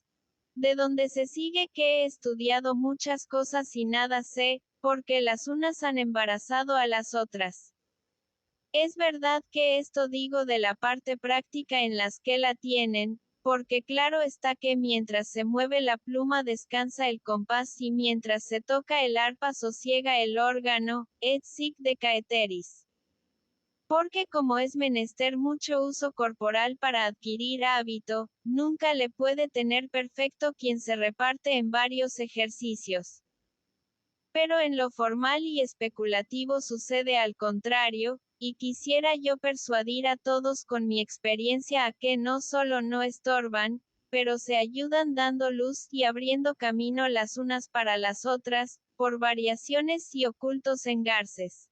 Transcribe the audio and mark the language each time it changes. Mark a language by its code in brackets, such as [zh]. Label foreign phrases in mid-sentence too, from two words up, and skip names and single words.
[es] De donde se sigue que he estudiado muchas cosas y nada sé, porque las unas han embarazado a las otras. Es verdad que esto digo de la parte práctica en las que la tienen, porque claro está que mientras se mueve la pluma descansa el compás y mientras se toca el arpa sosiega el órgano, [la] et sic de caeteris. [es] Porque como es menester mucho uso corporal para adquirir hábito, nunca le puede tener perfecto quien se reparte en varios ejercicios. Pero en lo formal y especulativo sucede al contrario, y quisiera yo persuadir a todos con mi experiencia a que no solo no estorban, pero se ayudan dando luz y abriendo camino las unas para las otras, por variaciones y ocultos engarces.